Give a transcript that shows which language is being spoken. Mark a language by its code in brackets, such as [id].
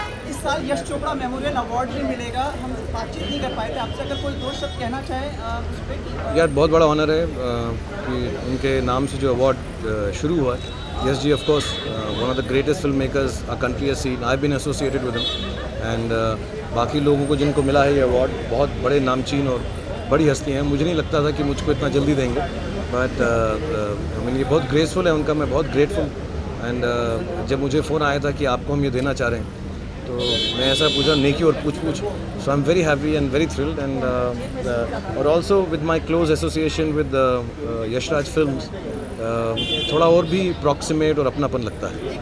[hi] इस साल Yash Chopra memorial award भी मिलेगा, हम बातचीत नहीं कर पाए थे आपसे, अगर कोई 2 शब्द कहना चाहे उस पर। यार बहुत बड़ा ऑनर है कि उनके नाम से जो अवार्ड शुरू हुआ है। [en] Yes जी, of course, one of the greatest filmmakers our country has seen. I've been associated with him, and [hi] बाकी लोगों को जिनको मिला है ये अवार्ड बहुत बड़े नामचीन और बड़ी हस्ती हैं। मुझे नहीं लगता था कि मुझको इतना जल्दी देंगे, [en] but I mean [hi] ये बहुत ग्रेसफुल है उनका, मैं बहुत ग्रेटफुल। एंड जब मुझे फ़ोन आया था कि आपको हम ये देना चाह रहे हैं, तो मैं ऐसा पूछा नेकी और पूछ [en] so I am very happy and very thrilled and [hi] और [en] also with my close association with [hi] Yashraj films थोड़ा और भी प्रॉक्सिमेट और अपनापन लगता है।